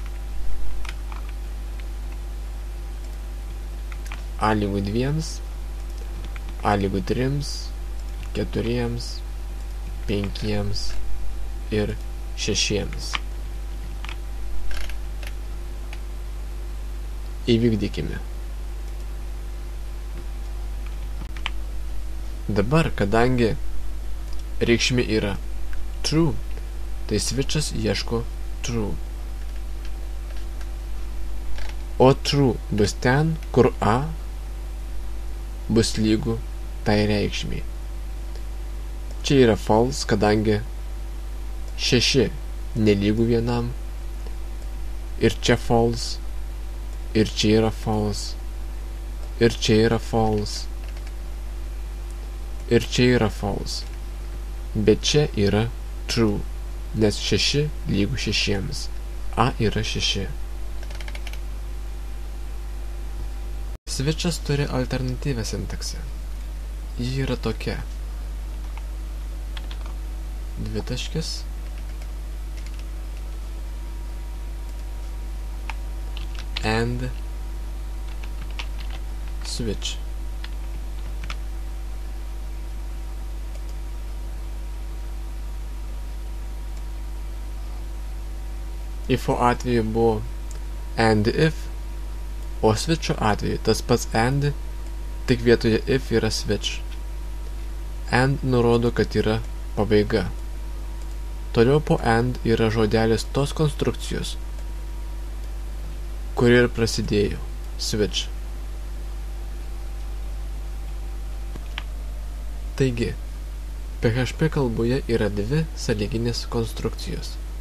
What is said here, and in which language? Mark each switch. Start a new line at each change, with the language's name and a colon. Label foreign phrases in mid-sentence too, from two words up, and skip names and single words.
Lithuanian: A lygu 2, A lygu 3, 4, 5 ir 6. Įvykdykime. Dabar, kadangi reikšmė yra true, tai switchas ieško true. O true bus ten, kur A bus lygu tai reikšmiai. Čia yra false, kadangi 6 nelygu 1. Ir čia false. Ir čia yra false. Ir čia yra false. Ir čia yra false. Bet čia yra true, nes 6 lygu 6. A yra 6. Switchas turi alternatyvę sintaksę. Ji yra tokia. Dvitaškis.
English: And switch.
Lithuanian: Ifo atveju buvo
English: and if,
Lithuanian: o switcho atveju tas pats and, tik vietoje if yra switch. And nurodo, kad yra pabaiga. Toliau po and yra žodelis tos konstrukcijos, kuri ir prasidėjo switch. Taigi, PHP kalboje yra dvi sąlyginės konstrukcijos.